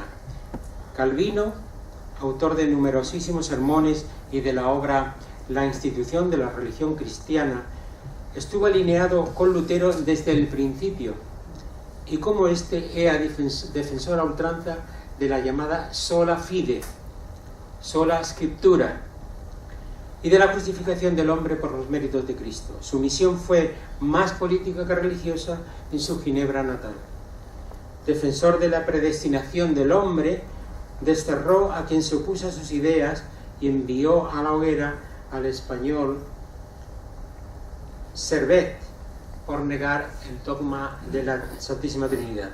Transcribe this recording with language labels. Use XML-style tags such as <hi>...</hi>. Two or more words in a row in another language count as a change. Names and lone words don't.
<es>Calvino, autor de numerosísimos sermones y de la obra La institución de la religión cristiana, estuvo alineado con Lutero desde el principio, y como éste era defensor a ultranza de la llamada</es> <la>sola fide, sola scriptura,</la> <es>y de la justificación del hombre por los méritos de Cristo. Su misión fue más política que religiosa en su Ginebra natal. Defensor de la predestinación del hombre, desterró a quien se opuso a sus ideas y envió a la hoguera al español Servet por negar el dogma de la Santísima Trinidad.</es>